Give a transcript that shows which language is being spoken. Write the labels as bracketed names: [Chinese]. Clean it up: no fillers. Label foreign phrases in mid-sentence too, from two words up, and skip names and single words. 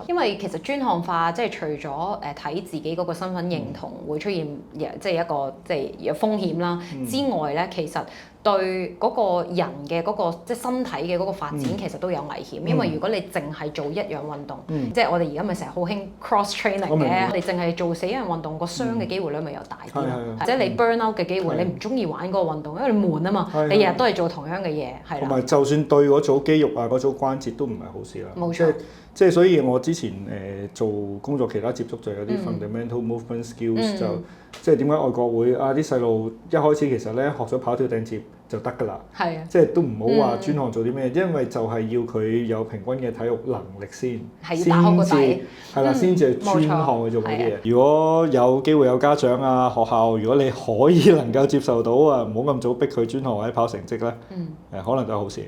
[Cantonese] 因為其實專項化即係除咗睇自己嗰個身份認同會出現即係一個即係有風險啦之外咧，其實對嗰個人嘅嗰個即係身體嘅嗰個發展其實都有危險，因為如果你淨係做一樣運動，即係我哋而家咪成日好興 [English] cross training [Cantonese] 嘅，我哋淨係做死一樣運動，個傷嘅機會率咪又大啲咯，即係你 [English] burn out [Cantonese] 嘅機會，你唔中意玩嗰個運動，因為你悶啊嘛，你日日都係做同樣嘅嘢，係啦。同埋就算對嗰組肌肉啊、嗰組關節都唔係好事啦。冇錯。即係所以我之前做工作其他接觸就有啲 [English] fundamental movement skills [Cantonese] 就即係點解外國會啲細路一開始其實咧學咗跑跳掟接就得㗎啦，係啊，即係都唔好話專項做啲咩，因為就係要佢有平均嘅體育能力先，係要打好個底，係啦，先至係專項去做嗰啲嘢。如果有機會有家長啊學校，如果你可以能夠接受到啊，唔好咁早逼佢專項或者跑成績咧，可能都係好事。